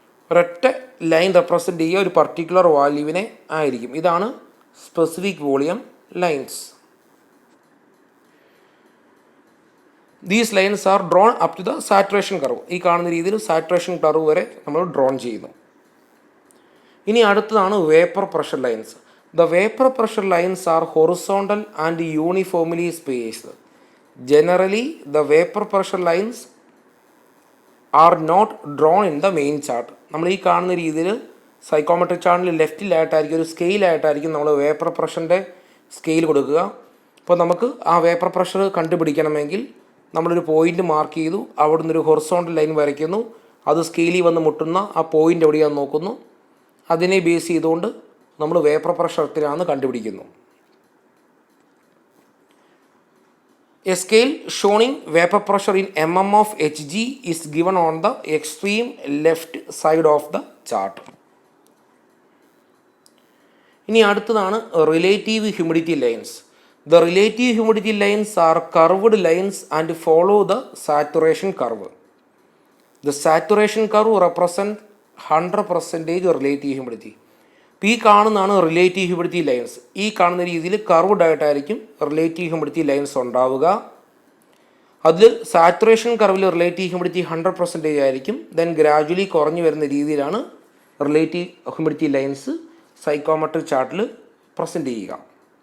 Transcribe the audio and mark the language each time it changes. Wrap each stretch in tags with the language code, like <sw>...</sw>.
<ml>ഒരൊറ്റ line represent ചെയ്യുക ഒരു പർട്ടിക്കുലർ വാല്യൂവിനെ ആയിരിക്കും. ഇതാണ് specific volume lines.</ml> <en>These lines are drawn up to the saturation curve.</en> <ml>ഈ കാണുന്ന രീതിയിൽ സാച്ചുറേഷൻ കർവ് വരെ നമ്മൾ ഡ്രോൺ ചെയ്യുന്നു. ഇനി അടുത്തതാണ് vapour pressure lines.</ml> <en>The vapor pressure lines are horizontal and uniformly spaced. Generally, the vapor pressure lines are not drawn in the main chart.</en> <ml>നമ്മൾ ഈ കാണുന്ന രീതിയിൽ സൈക്കോമെട്രിക് ചാർട്ടിൽ ലെഫ്റ്റിലായിട്ടായിരിക്കും ഒരു സ്കെയിലായിട്ടായിരിക്കും നമ്മൾ വേപ്പർ പ്രഷറിൻ്റെ സ്കെയിൽ കൊടുക്കുക. അപ്പോൾ നമുക്ക് ആ വേപ്പർ പ്രഷർ കണ്ടുപിടിക്കണമെങ്കിൽ നമ്മളൊരു പോയിൻ്റ് മാർക്ക് ചെയ്തു, അവിടെ നിന്നൊരു ഹൊറിസോണ്ടൽ ലൈൻ വരയ്ക്കുന്നു, അത് സ്കെയിലിൽ വന്ന് മുട്ടുന്ന ആ പോയിൻ്റ് എവിടെയാണെന്ന് നോക്കുന്നു, അതിനെ ബേസ് ചെയ്തുകൊണ്ട് നമ്മൾ വേപ്പർ പ്രഷർ എത്രയാണെന്ന് കണ്ടുപിടിക്കുന്നു.</ml> <en>A scale showing vapour pressure in mm of Hg is given on the extreme left side of the chart.</en> <ml>ഇനി അടുത്തതാണ് relative humidity lines.</ml> <en>The relative humidity lines are curved lines and follow the saturation curve. The saturation curve represents 100% relative humidity.</en> <ml>ഈ കാണുന്നതാണ് relative humidity lines. ഈ കാണുന്ന രീതിയിൽ curved ആയിട്ടായിരിക്കും relative humidity lines ഉണ്ടാവുക. അതിൽ സാച്ചുറേഷൻ കർവിൽ റിലേറ്റീവ് ഹ്യൂമിഡിറ്റി 100% ആയിരിക്കും. ദെൻ ഗ്രാജുവലി കുറഞ്ഞു വരുന്ന രീതിയിലാണ് റിലേറ്റീവ് ഹ്യൂമിഡിറ്റി ലൈൻസ് സൈക്കോമെട്രിക് ചാർട്ടിൽ പ്രസൻറ്റ് ചെയ്യുക.</ml>